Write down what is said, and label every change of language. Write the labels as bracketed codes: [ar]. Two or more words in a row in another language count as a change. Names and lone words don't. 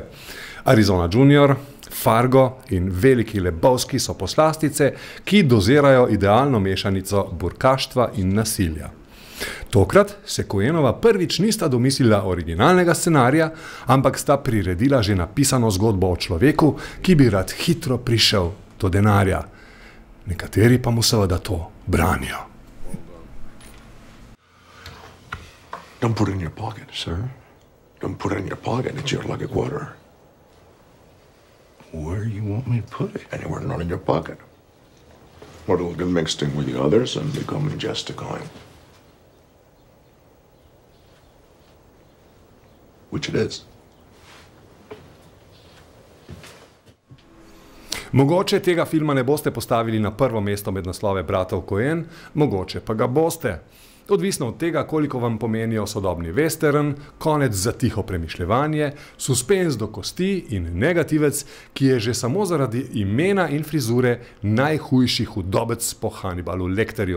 [sl] Arizona Junior, Fargo in Veliki Lebowski so poslastice, ki dozirajo idealno mešanico burkaštva in nasilja. Tokrat se Coenova prvič nista domislila originalnega scenarija, ampak sta priredila že napisano zgodbo o človeku, ki bi rad hitro prišel do denarja. Nekateri pa mu seveda to branijo. [en] Don't put it in your pocket, sir. Don't put it in your pocket. It's your lucky quarter. Where do you want me to put it? Anywhere not in your pocket. Or it'll get mixed in with the others and become just a coin. Which it is. [sl] Mogoče tega filma ne boste postavili na prvo mesto med naslove bratov Coen, mogoče pa ga boste. Odvisno od tega, koliko vam pomenijo sodobni western, konec za tiho premišljevanje, suspenz do kosti in negativec, ki je že samo zaradi imena in frizure najhujši hudobec po Hannibalu Lecterju.